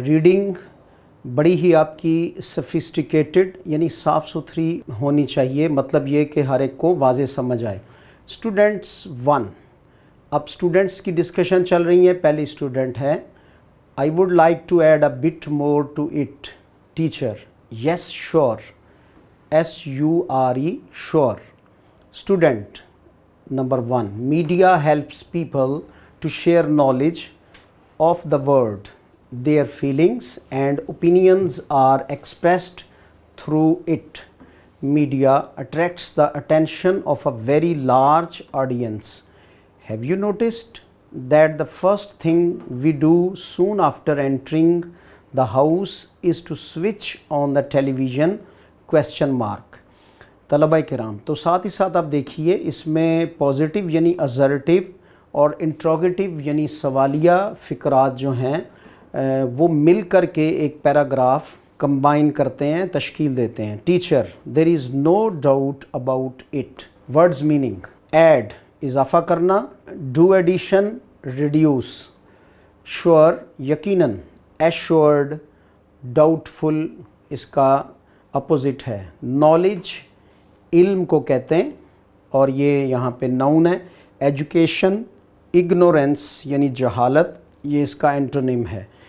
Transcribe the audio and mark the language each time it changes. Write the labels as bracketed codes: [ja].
[ur] Reading بڑی ہی آپ کی سفسٹیکیٹڈ یعنی صاف ستھری ہونی چاہیے، مطلب یہ کہ ہر ایک کو واضح سمجھ آئے. اسٹوڈنٹس 1، اب اسٹوڈنٹس کی ڈسکشن چل رہی ہے. پہلی اسٹوڈنٹ ہے، [en] I would like to add a bit more to it. Teacher, yes sure, SURE sure. Student number 1, media helps people to share knowledge of the world. Their feelings and opinions are expressed through it. Media attracts the attention of a very large audience. Have you noticed that the first thing we do soon after entering the house is to switch on the television? Question mark. [ur] طلبہ کرام، تو ساتھ ہی ساتھ آپ دیکھیے اس میں positive یعنی assertive اور انٹروگیٹیو یعنی سوالیہ فقرات جو ہیں وہ مل کر کے ایک پیراگراف کمبائن کرتے ہیں، تشکیل دیتے ہیں. [en] Teacher, there is no doubt about it. words meaning: add [ur] اضافہ کرنا، [en] do addition reduce. [ur] sure یقیناً، assured doubtful اس کا اپوزٹ ہے. knowledge علم کو کہتے ہیں اور یہ یہاں پہ ناؤن ہے. ایجوکیشن اگنورینس یعنی جہالت، یہ اس کا اینٹونیم ہے.